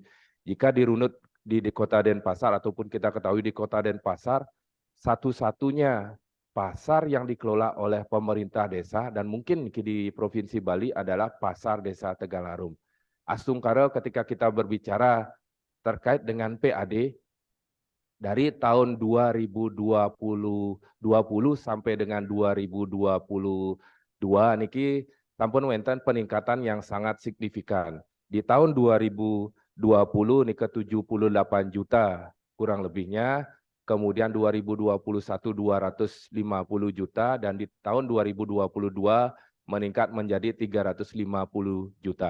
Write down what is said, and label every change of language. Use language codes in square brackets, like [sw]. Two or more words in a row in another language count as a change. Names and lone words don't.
[id] Jika dirunut di Kota Denpasar ataupun kita ketahui di Kota Denpasar, satu-satunya pasar yang dikelola oleh pemerintah desa dan mungkin di Provinsi Bali adalah Pasar Desa Tegal Harum. Astungkara ketika kita berbicara terkait dengan PAD, dari tahun 2020 sampai dengan 2022 [ban] niki sampun wonten [id] peningkatan yang sangat signifikan. Di tahun 2020 niki 78 juta kurang lebihnya, kemudian 2021 250 juta dan di tahun 2022 meningkat menjadi 350 juta.